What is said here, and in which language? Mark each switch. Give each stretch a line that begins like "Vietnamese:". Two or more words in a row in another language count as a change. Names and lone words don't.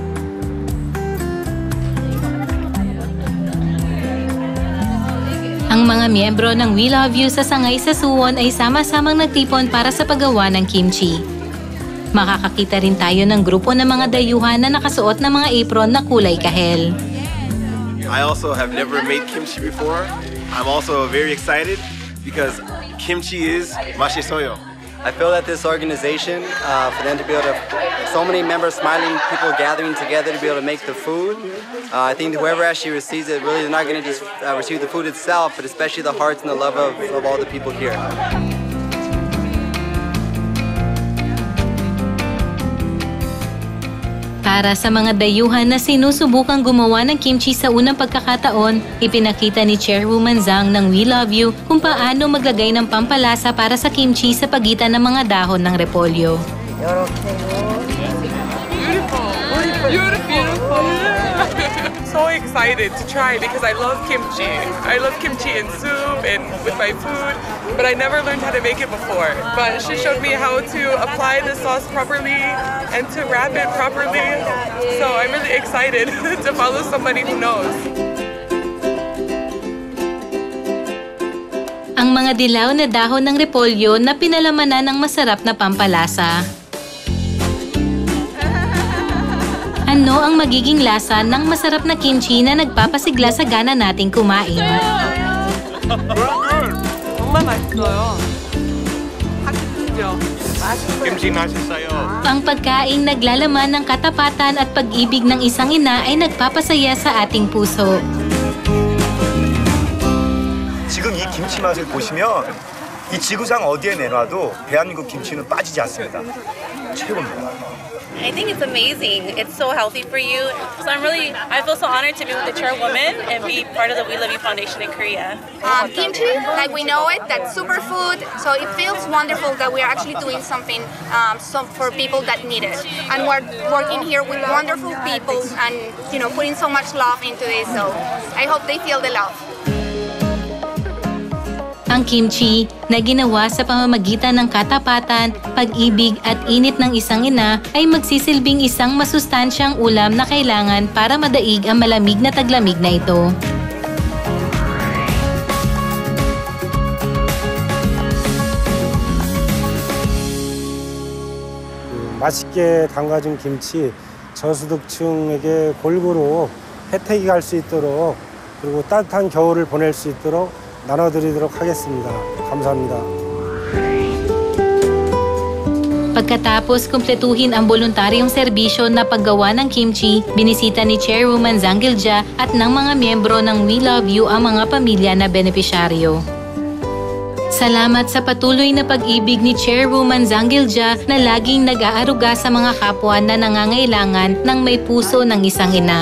Filipino: Ang mga miyembro ng We Love You sa sangay sa Suwon ay sama-samang nagtipon para sa paggawa ng kimchi. Makakakita rin tayo ng grupo ng mga dayuhan na nakasuot ng mga apron na kulay kahel.
English: I also have never made kimchi before. I'm also very excited because kimchi is mashisoyo. I feel that this organization, for them to be able to, so many members smiling, people gathering together to be able to make the food, I think whoever actually receives it, really they're not going to just receive the food itself, but especially the hearts and the love of all the people here.
Filipino: Para sa mga dayuhan na sinusubukang gumawa ng kimchi sa unang pagkakataon, ipinakita ni Chairwoman Zhang ng We Love You kung paano maglagay ng pampalasa para sa kimchi sa pagitan ng mga dahon ng repolyo.
English: Beautiful. So excited to try because I love kimchi. I love kimchi in soup and with my food, but I never learned how to make it before. But she showed me how to apply the sauce properly and to wrap it properly. So I'm really excited to follow somebody who knows.
Filipino: Ang mga dilaw na dahon ng repolyo na pinalamanan ng masarap na pampalasa. Ano ang magiging lasa ng masarap na kimchi na nagpapasigla sa gana nating kumain?
Korean: 정말 맛있어요. 김치 맛있어요.
Filipino: Ang pagkaing naglalaman ng katapatan at pag-ibig ng isang ina ay nagpapasaya sa ating puso.
Korean: 지금 이 김치 맛을 보시면 이 지구상 어디에 내놔도 대한민국 김치는 빠지지 않습니다. 최고입니다.
English: I think it's amazing. It's so healthy for you. So I feel so honored to be with the chairwoman and be part of the We Love You Foundation in Korea. Kimchi, like we know it, that's superfood. So it feels wonderful that we are actually doing something for people that need it. And we're working here with wonderful people and putting so much love into this. So I hope they feel the love.
Filipino: Ang kimchi na ginawa sa pamamagitan ng katapatan, pag-ibig at init ng isang ina ay magsisilbing isang masustansyang ulam na kailangan para madaig ang malamig na taglamig na ito.
Korean: 맛있게 담가준 김치 저소득층에게 골고루 혜택이 갈 수 있도록 그리고 따뜻한 겨울을 보낼 수 있도록 나눠드리도록 하겠습니다. 감사합니다.
Filipino: Pagkatapos kumpletuhin ang voluntaryong serbisyo na paggawa ng kimchi, binisita ni Chairwoman Zhang Gilja at ng mga miyembro ng We Love You ang mga pamilya na benepisyaryo. Salamat sa patuloy na pag-ibig ni Chairwoman Zhang Gilja na laging nag-aaruga sa mga kapwa na nangangailangan ng may puso ng isang ina.